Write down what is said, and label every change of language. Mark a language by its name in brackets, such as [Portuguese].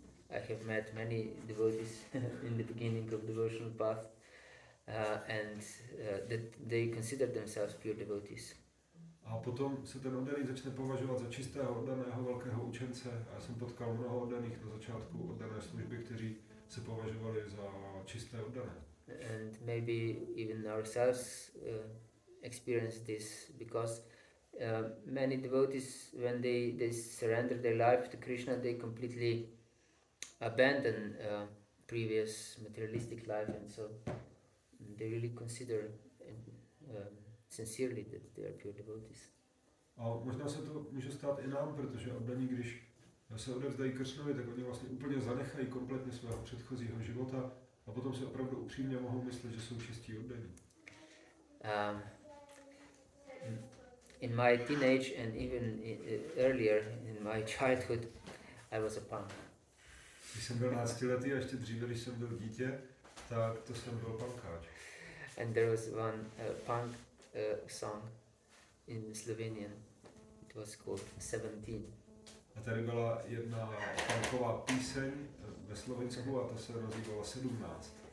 [English] I have met many devotees in the beginning of devotional path, and that they consider themselves pure devotees. [Czech] A potom se ten oddaný začne považovat za čistého oddaného velkého učence. A já jsem potkal mnoho oddaných na začátku oddané služby, kteří se považovali za čisté oddané. [English] And maybe even ourselves experience this because many devotees, when they surrender their life to Krishna, they completely abandon previous materialistic life, and so they really consider sincerely that they are pure devotees. [Czech] A možná se to může stát i nám, protože oddaní, když se odevzdají Kršnovi, tak oni vlastně úplně zanechají kompletně svého předchozího života a potom si opravdu upřímně mohou myslet, že jsou čistí oddaní. [English] in my teenage and even earlier in my childhood, I was a punk. [Czech] Když jsem byl 12letý a ještě dříve, když jsem byl dítě, tak to jsem byl punkáč. [English] And there was one punk song in Slovenian. It was called 17. [Czech] A tady byla jedna punková píseň ve Slovinsku a to se nazývala 17.